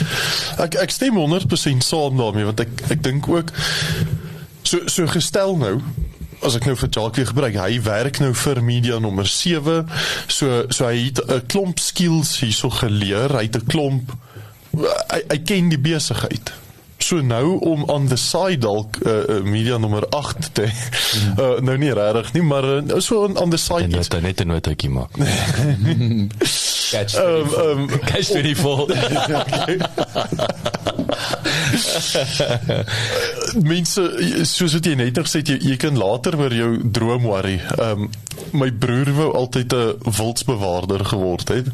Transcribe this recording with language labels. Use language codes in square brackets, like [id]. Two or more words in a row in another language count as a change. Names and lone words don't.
[af] Ek stem 100% saam daarmee, want ek dink ook, so gestel nou, as ek nou vir Jacques gebruik, hy werk nou vir media nommer 7, so hy het 'n klomp skills hierso geleer, hy het 'n klomp, hy ken die besigheid. So nou om aan [en] the side [af] dalk media nommer 8 te nou nie regtig nie, maar so aan [en] the side [af] en jy net 'n notaatjie maak. Catch 24. Mense, soos wat jy net nog sê, jy kan later oor jou droom worry. My broer wou altyd 'n wildsbewaarder geword het.